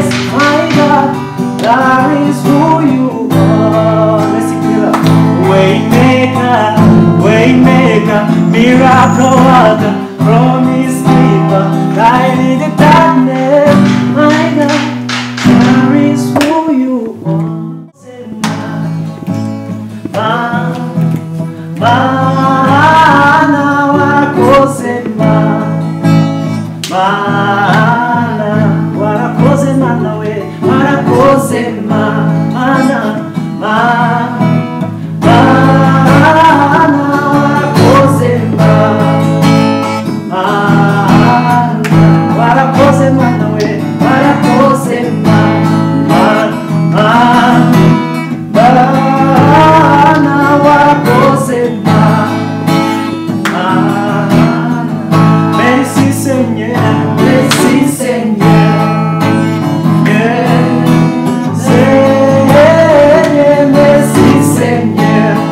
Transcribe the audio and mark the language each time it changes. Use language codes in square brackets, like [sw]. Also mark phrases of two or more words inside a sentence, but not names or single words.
[en] My God, that is who you are. Let's sing together. Waymaker, miracle worker, promise keeper, light in the darkness. My God, that is who you are. [rw] Mana warakoze mana we warakoze mana warakoze mana we warakoze [fr] Merci Seigneur, merci Seigneur. Merci Seigneur.